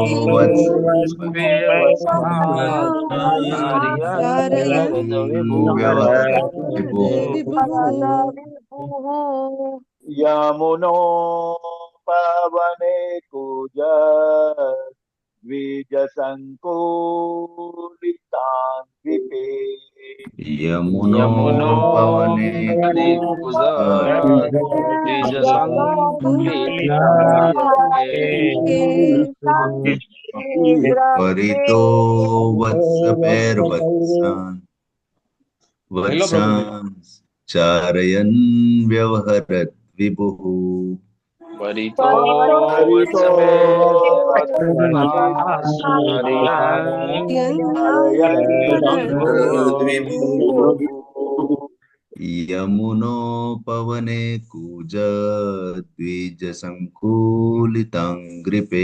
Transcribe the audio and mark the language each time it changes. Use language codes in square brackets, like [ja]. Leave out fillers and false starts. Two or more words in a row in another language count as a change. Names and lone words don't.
[sa] यमुनो पवने कुज द्विज संकुलितांग्रिपे यमुनो यमुनो पवने पवने कुजर द्विज संकुलिताङ्घ्रिपे परितो वत्सपैर्वत्सान् [gu] હેલો પ્રભુજી [sa] वत्सांश् चारयन् व्यवहरत् विभुः परितो परितो यमुनोपवने कूज द्विजसङ्कुलिताङ्घ्रिपे